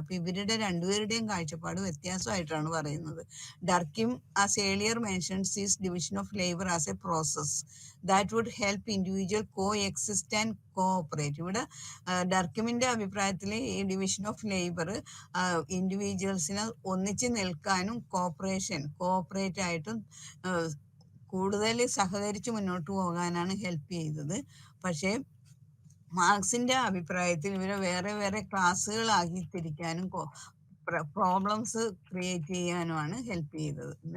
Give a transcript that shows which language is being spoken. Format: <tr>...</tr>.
<ml>അപ്പോൾ ഇവരുടെ രണ്ടുപേരുടെയും കാഴ്ചപ്പാട് വ്യത്യാസമായിട്ടാണ് പറയുന്നത്.</ml> <en>Durkheim, as earlier mentioned, sees division of labor as a process that would help individual coexist and cooperate.</en> <ml>ഇവിടെ ഡർക്കിമിന്റെ അഭിപ്രായത്തിൽ ഈ ഡിവിഷൻ ഓഫ് ലേബർ ഇൻഡിവിജ്വൽസിനെ ഒന്നിച്ച് നിൽക്കാനും കോഓപ്പറേറ്റ് ആയിട്ടും കൂടുതൽ സഹകരിച്ച് മുന്നോട്ട് പോകാനാണ് ഹെൽപ്പ് ചെയ്തത്. പക്ഷേ മാർക്സിന്റെ അഭിപ്രായത്തിൽ ഇവരെ വേറെ വേറെ ക്ലാസ്സുകളാക്കി തിരിക്കാനും പ്രോബ്ലംസ് ക്രിയേറ്റ് ചെയ്യാനുമാണ് ഹെൽപ്പ് ചെയ്തത്.</ml>